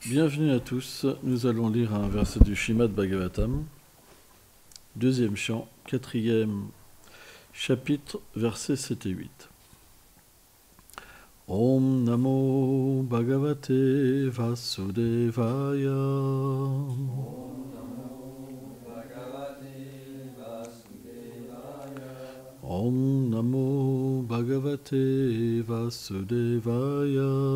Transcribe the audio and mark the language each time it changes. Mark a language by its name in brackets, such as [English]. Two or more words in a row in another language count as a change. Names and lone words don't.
[French] Bienvenue à tous, nous allons lire un verset du Srimad Bhagavatam, deuxième chant, quatrième chapitre, versets 7 et 8. [Sanskrit] ॐ नमो भगवते वासुदेवाय. ॐ नमो भगवते वासुदेवाय.